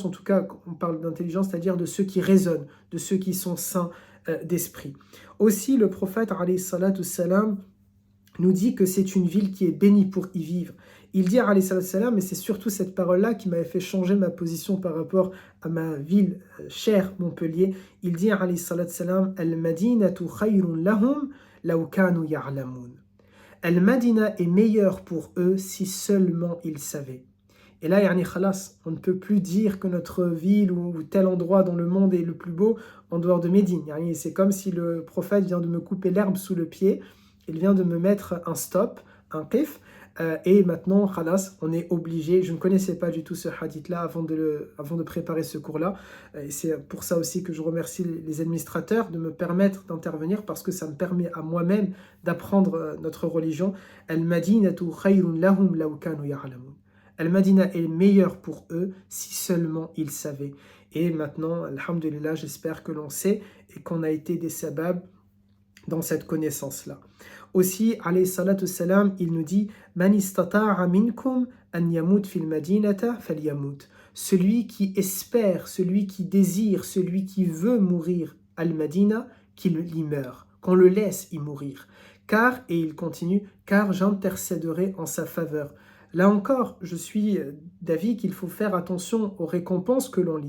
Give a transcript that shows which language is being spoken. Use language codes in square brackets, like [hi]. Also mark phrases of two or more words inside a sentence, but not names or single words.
[fr] En tout cas, on parle d'intelligence, c'est-à-dire de ceux qui raisonnent, de ceux qui sont sains d'esprit. Aussi, le prophète [ar] عليه الصلاة السلام [fr] nous dit que c'est une ville qui est bénie pour y vivre. Il dit [ar] عليه الصلاة السلام, [fr] et c'est surtout cette parole-là qui m'avait fait changer ma position par rapport à ma ville chère, Montpellier. Il dit [ar] عليه الصلاة السلام, المدينة خير لهم لو كانوا يعلمون. [fr] Al-Madina est meilleur pour eux si seulement ils savaient. Et là, [ar] يعني خلاص, [fr] on ne peut plus dire que notre ville ou tel endroit dans le monde est le plus beau en dehors de Médine. Yani, c'est comme si le prophète vient de me couper l'herbe sous le pied, il vient de me mettre un stop, un qif, et maintenant, khalas, on est obligé. Je ne connaissais pas du tout ce hadith-là avant de préparer ce cours-là. Et c'est pour ça aussi que je remercie les administrateurs de me permettre d'intervenir parce que ça me permet à moi-même d'apprendre notre religion. [ar] المدينة خير لهم لو كانوا يعلمون. [fr] Al-Madina est meilleur pour eux si seulement ils savaient. Et maintenant, alhamdulillah, j'espère que l'on sait et qu'on a été des sabab dans cette connaissance-là. Aussi, [ar] عليه الصلاة السلام, [fr] il nous dit « [ar] من استطاع منكم أن يموت في المدينة فليمت [fr] » Celui qui espère, celui qui désire, celui qui veut mourir al-Madina, qu'il y meure, qu'on le laisse y mourir. Car, et il continue, car j'intercéderai en sa faveur. Là encore, je suis d'avis qu'il faut faire attention aux récompenses que l'on lit.